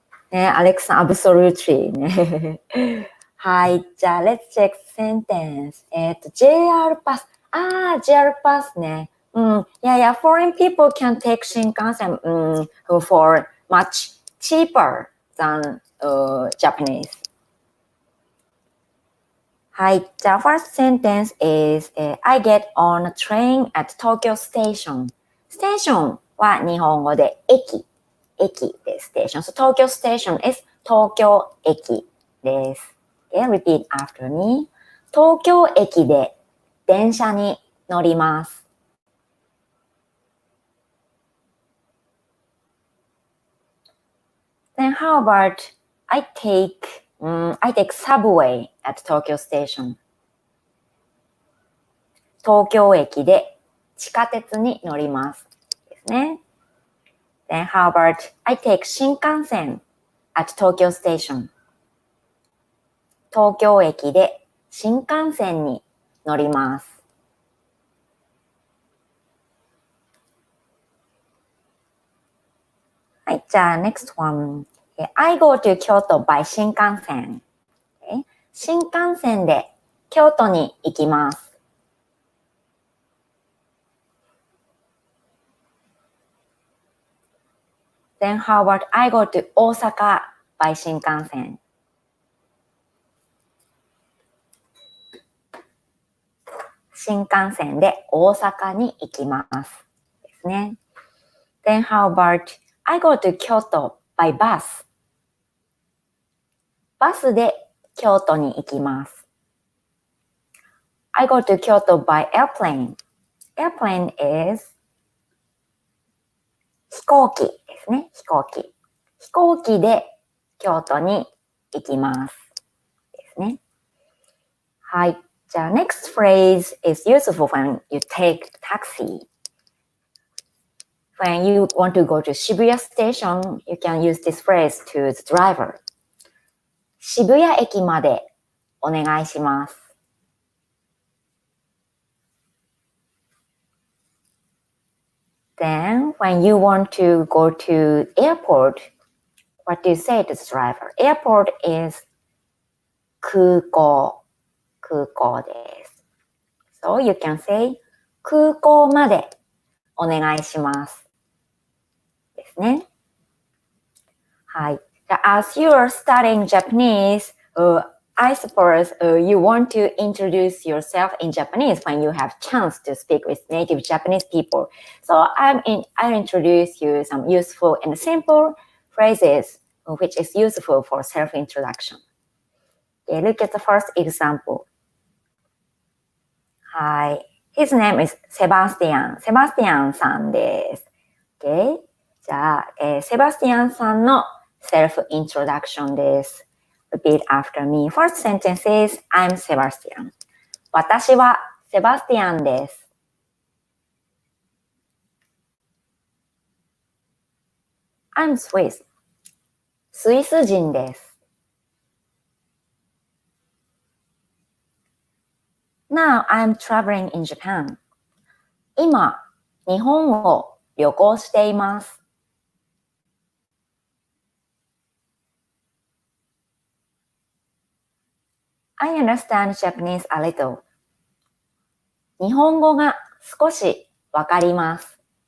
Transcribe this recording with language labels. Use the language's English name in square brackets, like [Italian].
[Japanese] ね、アレクさん、 [English] absolutely [Japanese] ね。はい、じゃあ、 [English] let's check sentence. [Japanese] JR パス。JR パスね。 [English] Yeah, foreign people can take 新幹線、for much cheaper than Japanese. [Japanese] はい、じゃあ、 [English] first sentence is, I get on a train at Tokyo Station. [Japanese] Station は日本語で駅。駅です。station. [English] So Tokyo Station is [Japanese] 東京駅です。 [English] Okay, repeat after me. [Japanese] 東京駅で電車に乗ります。 [English] Then how about I take subway at Tokyo Station. [Japanese] 東京駅で地下鉄に乗ります。ですね。 [English] Then how about I take 新幹線 at Tokyo Station. [Japanese] 東京駅で新幹線に乗ります。はい、じゃあ [English] next one. I go to 京都 by 新幹線。 [Japanese] 新幹線で京都に行きます。 [English] Then how about I go to Osaka by 新幹線。 [Japanese] 新幹線で大阪に行きます。ですね。 [English] Then how about I go to Kyoto by bus? [Japanese] バスで京都に行きます。 [English] I go to Kyoto by airplane. Airplane is [Japanese] 飛行機ですね。飛行機。飛行機で京都に行きます。ですね。はい。 [English] じゃあ、next phrase is useful when you take taxi. When you want to go to Shibuya station, you can use this phrase to the driver. [Japanese] 渋谷駅までお願いします。 [English] Then, when you want to go to airport, what do you say to the driver? Airport is 空港。 [Japanese] 空港です。 [English] So, you can say [Japanese] 空港までお願いします。ですね。はい。 [English] As you are studying Japanese, I suppose you want to introduce yourself in Japanese when you have chance to speak with native Japanese people. So I'll introduce you some useful and simple phrases which is useful for self-introduction. Okay, look at the first example. Hi, his name is Sebastian. [Japanese] Sebastian さんです。Okay, じゃあ、Sebastian さんのself-introduction です。 [English] Repeat after me. First sentence is, I'm Sebastian. [Japanese] 私はセバスティアンです。 [English] I'm Swiss. [Japanese] スイス人です。 [English] Now I'm traveling in Japan. [Japanese] 今、日本を旅行しています。 [English] I understand Japanese a little. [Japanese] 日本語が少しわかります。